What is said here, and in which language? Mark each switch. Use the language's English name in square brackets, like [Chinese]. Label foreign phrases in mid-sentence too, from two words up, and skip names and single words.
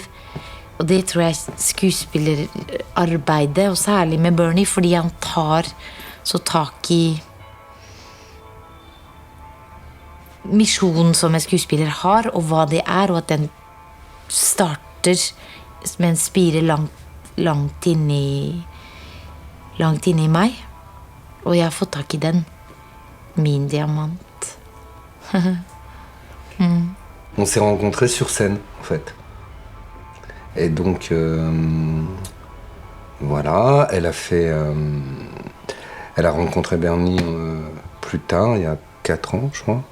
[Norwegian] Og det tror jeg skuespillerarbeidet, og særlig med Bernie, fordi han tar så tak i misjonen som en skuespiller har, og hva det er, og at den starter med en spire langt inni meg. Og jeg har fått tak i den. Min diamant. [French] On s'est rencontrés sur scène, en fait. Et donc, voilà, elle a rencontré Bernie plus tard, il y a 4 ans, je crois.